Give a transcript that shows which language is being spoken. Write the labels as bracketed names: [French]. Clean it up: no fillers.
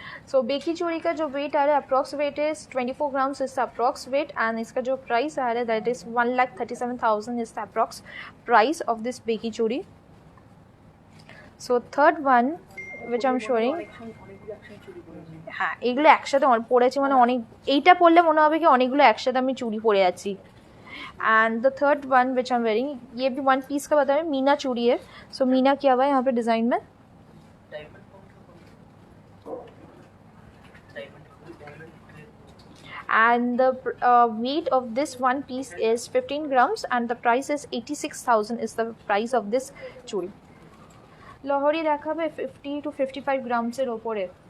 [Hindi] सो बेकी चूड़ी का जो वेट आ रहा है approx wait is 24 grams is the approx wait and इसका जो प्राइस आ रहा है [English] That is 1,37,000 is the approx price of this बेकी चूड़ी. So third one which I am showing, [Bangla] হ্যাঁ এগুলো একসাথে পরেছি মানে অনেক, এইটা পরলে মনে হবে কি অনেকগুলো একসাথে আমি চুড়ি পরে আছি. [English] and the third one which I am wearing [Hindi] ये भी वन पीस का बता रहे हैं, मीना चूड़ी है. सो मीना किया हुआ है यहाँ पे डिज़ाइन में. [English] And the weight of this one piece is 15 grams and the price is 86,000 is the price of this chudi. [Bangla] লহরি দেখাবে 50 to 55 grams এর ওপরে.